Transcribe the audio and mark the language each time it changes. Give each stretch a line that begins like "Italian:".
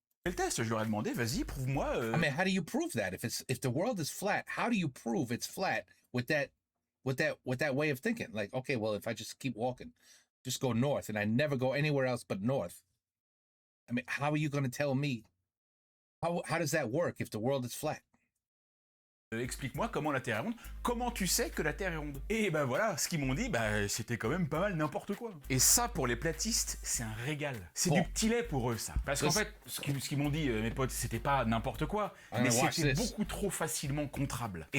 French: Le test, je leur ai demandé, vas-y, prouve-moi.
English: I mean, how do you prove that? If the world is flat, how do you prove it's flat with that way of thinking? Like, okay, well, if I just keep walking, just go north, and I never go anywhere else but north. I mean, how are you going to tell me? How does that work if the world is flat?
French: Explique-moi comment la Terre est ronde. Comment tu sais que la Terre est ronde? Et ben voilà, ce qu'ils m'ont dit, c'était quand même pas mal n'importe quoi. Et ça, pour les platistes, c'est un régal. C'est du petit lait pour eux, ça. Parce qu'en fait, ce qu'ils m'ont dit, mes potes, c'était pas n'importe quoi, mais c'était beaucoup trop facilement contrable.